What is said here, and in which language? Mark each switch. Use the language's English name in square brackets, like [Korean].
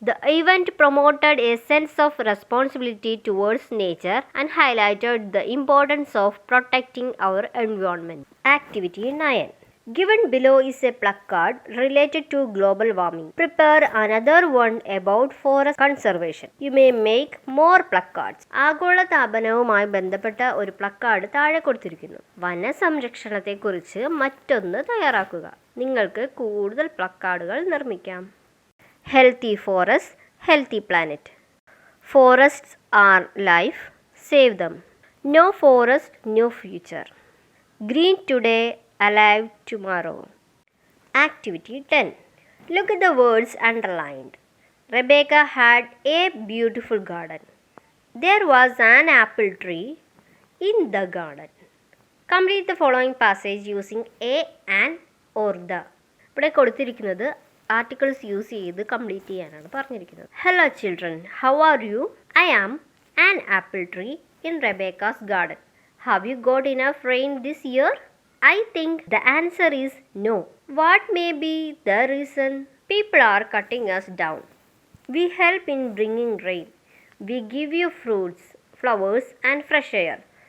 [English] The event promoted a sense of responsibility towards nature and highlighted the importance of protecting our environment. Activity 9. Given below is a placard related to global warming. Prepare another one about forest conservation. You may make more placards. [Malayalam] ആഗോളതാപനവുമായി ബന്ധപ്പെട്ട ഒരു placard താഴെ കൊടുത്തിരിക്കുന്നു. വനസംരക്ഷണത്തെക്കുറിച്ച് മറ്റൊന്ന് തയ്യാറാക്കുക. നിങ്ങൾക്ക് കൂടുതൽ പ്ലക്കാർഡുകൾ നിർമ്മിക്കാം. [English] Healthy forests, healthy planet. Forests are life. Save them. No forest, no future. Green today, alive tomorrow. Activity 10. Look at the words underlined. Rebecca had a beautiful garden. There was an apple tree in the garden. Complete the following passage using a, an or the. [Malayalam] ഇവിടെ കൊടുത്തിരിക്കുന്നത് articles use ചെയ്ത് complete ചെയ്യാനാണ് പറഞ്ഞിരിക്കുന്നത്. [English] Hello children, how are you? I am an apple tree in Rebecca's garden. Have you got enough rain this year? I think the answer is no. What may be the reason? People are cutting us down. We help in bringing rain. We give you fruits, flowers, and fresh air.